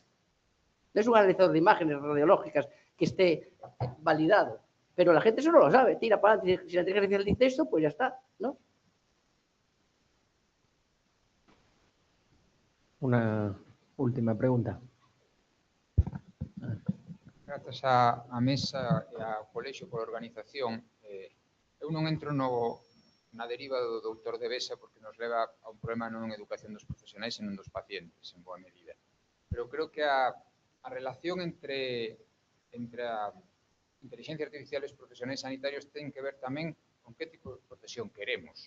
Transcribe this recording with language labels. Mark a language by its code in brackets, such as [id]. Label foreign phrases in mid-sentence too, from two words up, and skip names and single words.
[es] No es un analizador de imágenes radiológicas que esté validado. Pero la gente eso no lo sabe. Tira para adelante. Si la inteligencia artificial dice esto, pues ya está, ¿no? Una última pregunta. [gl] Grazas á mesa e ao colexio pola organización, eu non entro na deriva do doutor de Besa porque nos leva a un problema non en educación dos profesionais, senón dos pacientes, en boa medida. Pero creo que a relación entre a inteligencia artificial e os profesionais sanitarios ten que ver tamén con que tipo de profesión queremos.